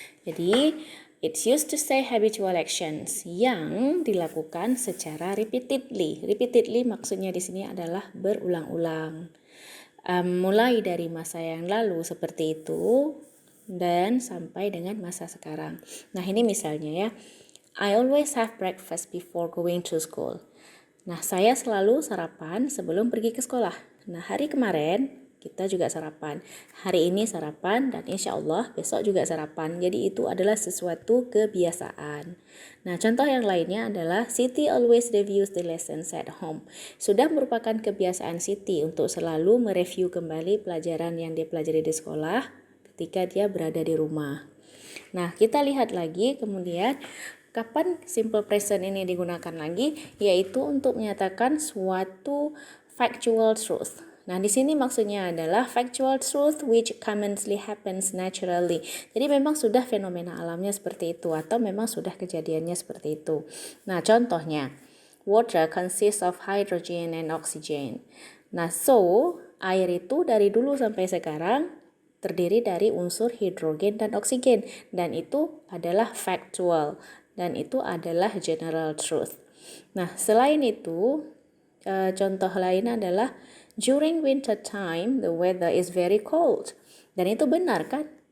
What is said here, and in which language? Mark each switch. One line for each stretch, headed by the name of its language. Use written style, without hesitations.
English: Jadi, it's used to say habitual actions
Indonesian: yang dilakukan secara
English: repeatedly.
Indonesian: Repeatedly maksudnya di sini adalah berulang-ulang. Mulai dari masa yang lalu seperti itu dan sampai dengan masa sekarang. Nah, ini misalnya ya.
English: I always have breakfast before going to school.
Indonesian: Nah, saya selalu sarapan sebelum pergi ke sekolah. Nah, hari kemarin kita juga sarapan. Hari ini sarapan dan insya Allah besok juga sarapan. Jadi itu adalah sesuatu kebiasaan. Nah, contoh yang lainnya adalah
English: Siti always reviews the lessons at home.
Indonesian: Sudah merupakan kebiasaan Siti untuk selalu mereview kembali pelajaran yang dia pelajari di sekolah ketika dia berada di rumah. Nah, kita lihat lagi kemudian kapan simple present ini digunakan lagi, yaitu untuk menyatakan suatu factual truth. Nah, di sini maksudnya adalah
English: factual truth which commonly happens naturally.
Indonesian: Jadi memang sudah fenomena alamnya seperti itu atau memang sudah kejadiannya seperti itu. Nah, contohnya,
English: water consists of hydrogen and oxygen.
Indonesian: Nah, so air itu dari dulu sampai sekarang terdiri dari unsur hidrogen dan oksigen, dan itu adalah factual. Dan itu adalah general truth. Nah, selain itu, contoh lain adalah
English: during winter time the weather is very cold.
Indonesian: Dan itu benar kan?